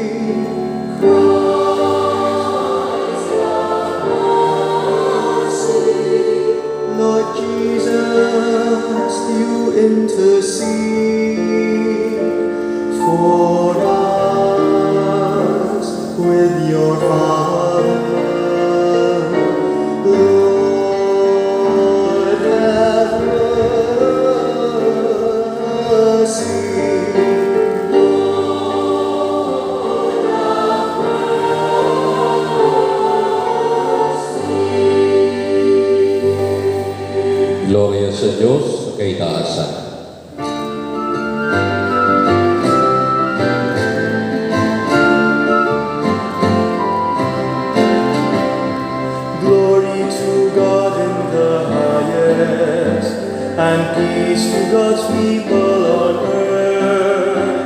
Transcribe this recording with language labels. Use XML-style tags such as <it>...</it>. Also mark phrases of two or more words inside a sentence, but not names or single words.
<en>Lord Jesus, you intercede for us with your Father. Lord, have mercy.</en> <tl>Gloria sa Diyos sa kaitaasan.</tl> <en>Glory to God in the highest, and peace to God's people on earth.</en>